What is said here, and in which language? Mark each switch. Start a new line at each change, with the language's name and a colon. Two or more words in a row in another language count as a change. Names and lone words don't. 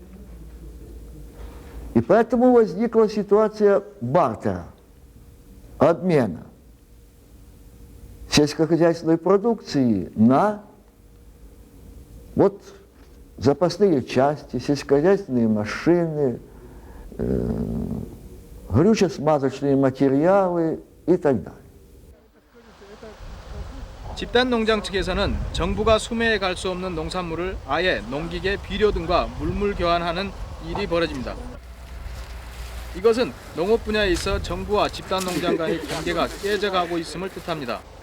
Russian: И поэтому возникла ситуация бартера, обмена сельскохозяйственной продукции на запасные части, сельскохозяйственные машины, горюче-смазочные материалы и так далее.
Korean: 집단 농장 측에서는 정부가 수매에 갈 수 없는 농산물을 아예 농기계 비료 등과 물물 교환하는 일이 벌어집니다. 이것은 농업 분야에 있어 정부와 집단 농장 간의 경계가 깨져가고 있음을 뜻합니다.